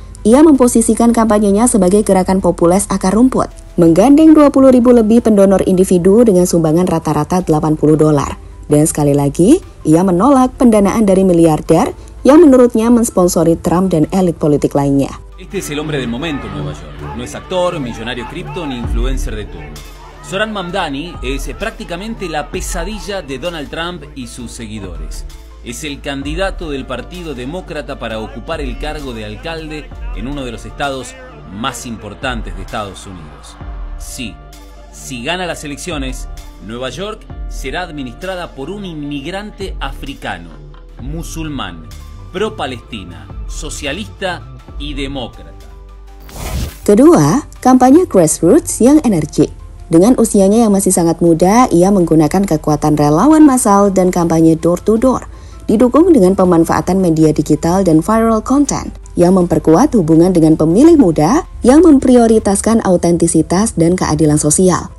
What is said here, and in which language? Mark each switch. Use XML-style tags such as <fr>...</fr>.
<id>Ia memposisikan kampanyenya sebagai gerakan populis akar rumput, menggandeng 20.000 lebih pendonor individu dengan sumbangan rata-rata $80. Dan sekali lagi, ia menolak pendanaan dari miliarder yang menurutnya mensponsori Trump dan elit politik lainnya.</id> <es>Este es el hombre del momento en Nueva York. No es actor, millonario cripto ni influencer de turno. Zohran Mamdani es prácticamente la pesadilla de Donald Trump y sus seguidores. Es el candidato del Partido Demócrata para ocupar el cargo de alcalde en uno de los estados más importantes de Estados Unidos. Sí, si gana las elecciones, Nueva York será administrada por un inmigrante africano, musulmán, pro-Palestina, socialista y demócrata.</es> <id>Kedua, kampanye grassroots yang energik. Dengan usianya yang masih sangat muda, ia menggunakan kekuatan relawan massal dan kampanye door-to-door, didukung dengan pemanfaatan media digital dan viral content yang memperkuat hubungan dengan pemilih muda yang memprioritaskan autentisitas dan keadilan sosial.</id>